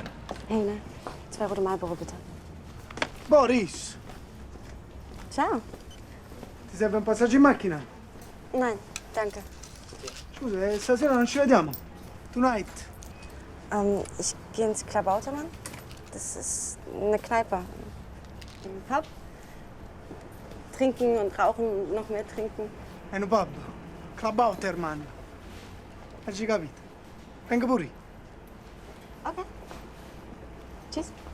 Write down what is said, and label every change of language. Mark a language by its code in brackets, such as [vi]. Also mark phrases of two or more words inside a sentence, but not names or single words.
[de] Hey, 2 rote Marlboro, bitte. Boris, [it] Ciao. ti serve un passaggio in macchina? [de] Nein, danke. [it] Scusa, stasera non ci vediamo. Tonight. [de] Ich gehe ins Klabautermann. Das ist eine Kneipe. Ein Pub. Trinken und rauchen und noch mehr trinken. [it] È un pub. Klabautermann. Hai capito? Venga pure. [de] Okay. Tschüss.